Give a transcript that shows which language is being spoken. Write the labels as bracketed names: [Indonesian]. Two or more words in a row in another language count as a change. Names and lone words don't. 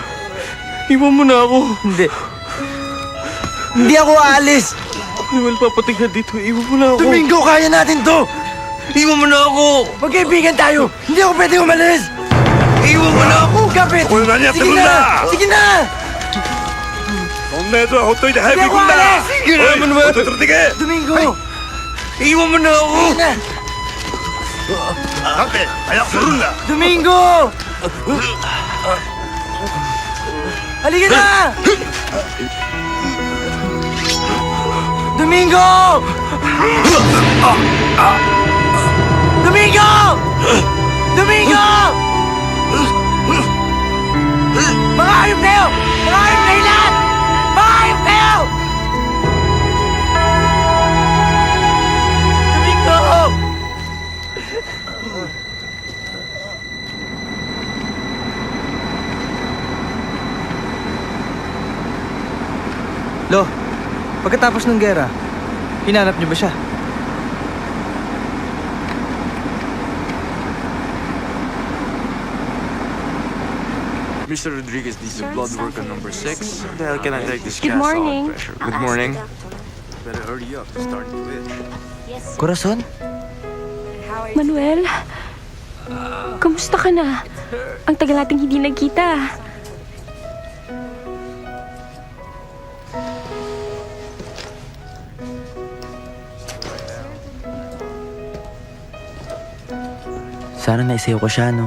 [Filipino] Iwan mo na ako. Hindi. Hindi ako aalis. Manuel, papating ka dito. Iwan mo na ako. Domingo, kaya natin to. Iwan mo na ako. Magkaibigan tayo. Hindi ako pwede umalis. Iwan mo na ako. Kapit. Sige na. Sige na. [Japanese] そんな奴はほっといて早く行くんだ [Filipino] Sige na, Manuel. [Japanese] 取ってけ [Filipino] Domingo. Iwan mo na ako. Sige na. [Japanese] だって早くするんだ [Filipino] Domingo. Halika na. Domingo. Domingo. Domingo. Mga hayop kayo! Mga hayop kayo lahat! Mga hayop kayo! Domingo! Lo, pagkatapos ng gera, hinanap niyo ba siya? [English] Mr. Rodriguez needs the blood work on number 6. How the hell can I take this Good cast morning. off pressure? Good morning. Better hurry up. It's starting to itch. [Filipino] Corazon? Manuel, kamusta ka na? Ang tagal nating hindi nagkita. Sana naisayo ko siya, no?